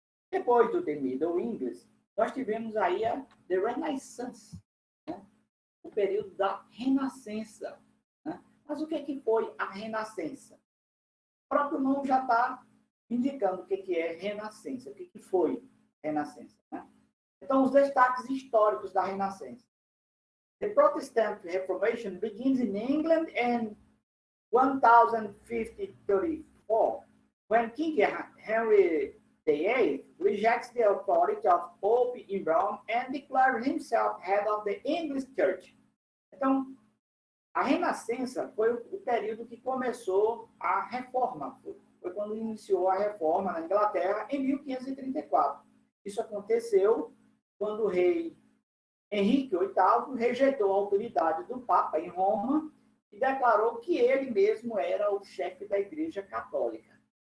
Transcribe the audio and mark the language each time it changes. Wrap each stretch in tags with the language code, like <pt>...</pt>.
<pt>Depois do The Middle English, nós tivemos aí a The Renaissance, né? O período da Renascença. Né? Mas o que foi a Renascença? O próprio nome já está indicando o que é Renascença, o que foi Renascença. Né? Então, os destaques históricos da Renascença.</pt> <en>The Protestant Reformation begins in England in 1034, when King Henry VIII rejects the authority of Pope in Rome and declares himself head of the English Church.</en> <pt>Então, a Renascença foi o período que começou a reforma. Foi quando iniciou a reforma na Inglaterra em 1534. Isso aconteceu quando o rei Henrique VIII rejeitou a autoridade do Papa em Roma e declarou que ele mesmo era o chefe da Igreja Católica.</pt>